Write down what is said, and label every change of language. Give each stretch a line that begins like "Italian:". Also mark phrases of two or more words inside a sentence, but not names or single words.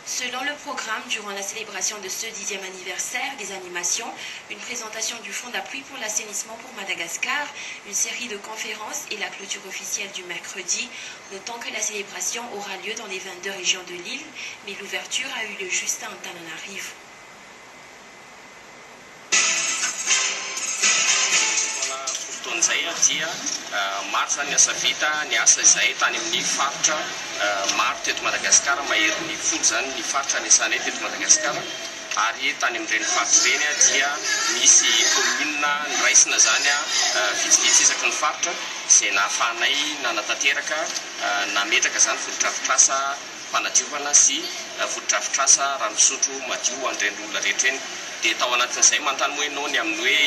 French: Selon le programme, durant la célébration de ce 10e anniversaire, des animations, une présentation du Fonds d'appui pour l'assainissement pour Madagascar, une série de conférences et la clôture officielle du mercredi, notant que la célébration aura lieu dans les 22 régions de l'île, mais l'ouverture a eu lieu juste à Antananarivo.
Malagasy: Zay dia maro zany asa vita ny asa izay tany amin'ny faritra maro teto Madagasikara mahery ny folo zany ny faritra anisanay teto Madagasikara ary tany amin'ireny faritra ireny dia misy commune niraisina zany vitsivitsy isaky ny faritra izay nahafahanay nanatanteraka nametraka zany fotodrafitrasa fanadiovana sy fotodrafitrasa rano fisotro madio an'ireny olona rehetra eny dia tao anatin'izay manontany moa ianao ny amin'ny hoe